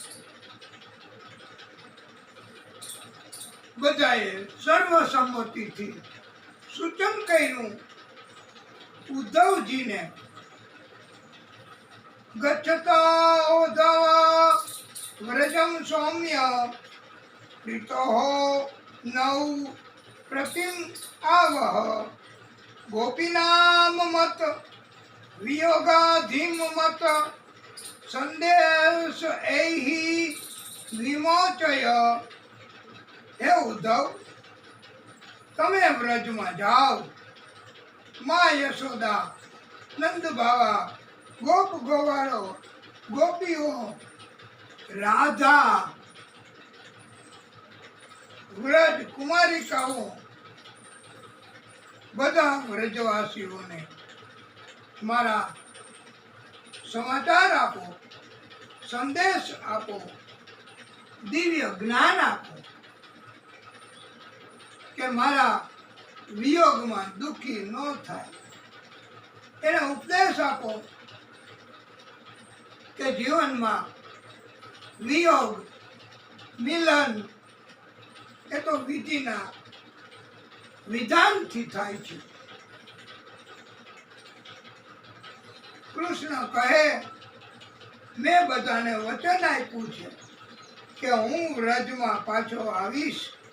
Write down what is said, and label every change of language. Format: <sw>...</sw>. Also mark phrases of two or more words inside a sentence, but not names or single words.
<gu>બધાએ સર્વસંમતિથી સૂચન કર્યું ઉદ્ધવજીને।</gu> <sa>गच्छता उद्धव व्रजम सौम्य प्रीतो नौ प्रतिम आवह गोपीनाम मत वियोगाधीम मत संदेश एहि विमोचय।</sa> <gu>હે ઉદ્ધવ તમે વ્રજ માં જાઓ। મા યશોદા નંદ બાબા ગોપ ગોવાડો ગોપીઓ રાધા વ્રજ કુમારિકાઓ બધા વ્રજવાસીઓને મારા સમાચાર આપો સંદેશ આપો દિવ્ય જ્ઞાન આપો કે મારા વિયોગ માં દુખી ન થાય। એને ઉપદેશ આપો કે જીવન માં વિયોગ, મિલન એ તો વિધિના વિધાનથી થાય છે. કૃષ્ણ કહે, મેં બધાને વચન આપ્યું છે કે હું વ્રજમાં પાછો આવીશ.</gu>